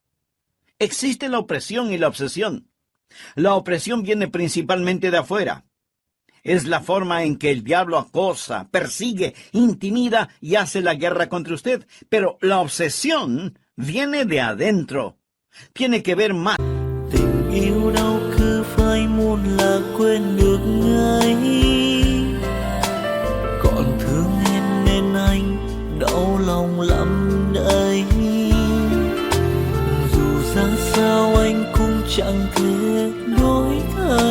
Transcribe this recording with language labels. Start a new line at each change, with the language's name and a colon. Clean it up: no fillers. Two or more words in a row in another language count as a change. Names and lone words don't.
Spanish: Existe la opresión y la obsesión. La opresión viene principalmente de afuera. Es la forma en que el diablo acosa, persigue, intimida y hace la guerra contra usted. Pero la obsesión viene de adentro. Tiene que ver más.
Vietnamese: Tình yêu đâu cứ phai muôn là quên được ngay. Còn thương em nên anh đau lòng lắm đây. Dù ra sao anh cũng chẳng thể đổi thay.